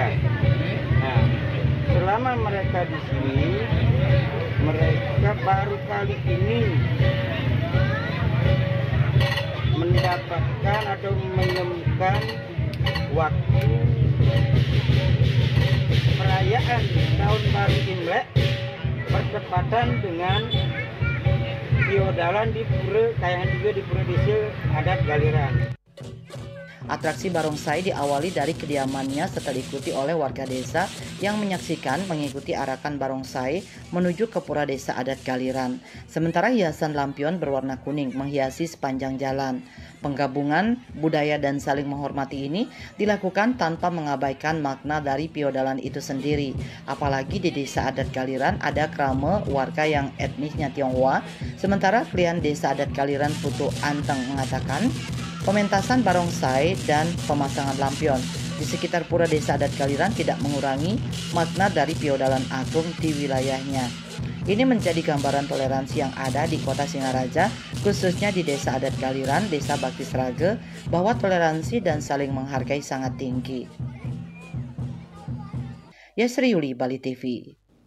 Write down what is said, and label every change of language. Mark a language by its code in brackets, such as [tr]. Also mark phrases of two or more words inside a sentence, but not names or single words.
[id] Nah, selama mereka di sini, mereka baru kali ini mendapatkan atau menemukan waktu perayaan tahun baru Imlek bertepatan dengan piodalan di Pura, kayangan juga di Pura Desa adat Galiran. Atraksi barongsai diawali dari kediamannya setelah diikuti oleh warga desa yang menyaksikan mengikuti arakan barongsai menuju ke pura desa adat Galiran. Sementara hiasan lampion berwarna kuning menghiasi sepanjang jalan. Penggabungan budaya dan saling menghormati ini dilakukan tanpa mengabaikan makna dari piodalan itu sendiri. Apalagi di desa adat Galiran ada krame warga yang etnisnya Tionghoa, sementara klien desa adat Galiran Putu Anteng mengatakan pementasan barongsai dan pemasangan lampion di sekitar pura desa adat Galiran tidak mengurangi makna dari piodalan agung di wilayahnya. Ini menjadi gambaran toleransi yang ada di kota Singaraja, khususnya di desa adat Galiran, desa Bakti Sraga, bahwa toleransi dan saling menghargai sangat tinggi. Yasri Yuli, Bali TV.